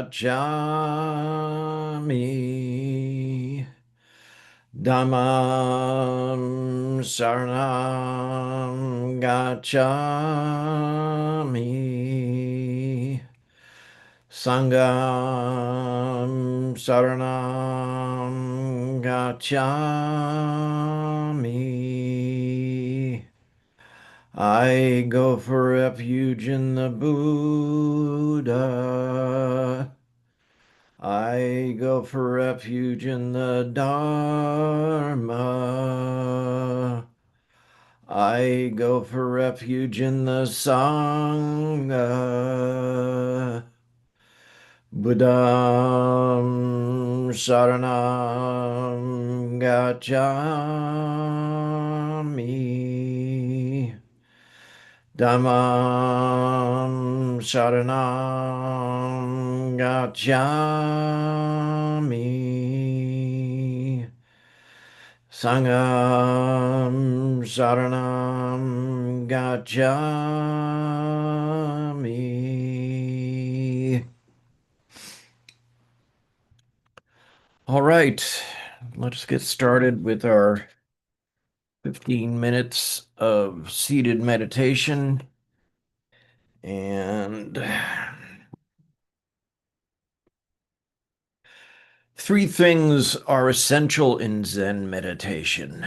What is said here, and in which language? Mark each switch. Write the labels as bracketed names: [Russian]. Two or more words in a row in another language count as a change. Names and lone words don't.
[Pali] Gacchami Dhammam Saranam Gacchami Sangam Saranam Gacchami. [English] I go for refuge in the Buddha. I go for refuge in the Dharma. I go for refuge in the Sangha. [Pali] Buddham Saranam Gacchami. Dhammam Saranam Gacchami. Sangam Saranam Gacchami. [English] All right, let's get started with our 15 minutes of seated meditation. And three things are essential in Zen meditation.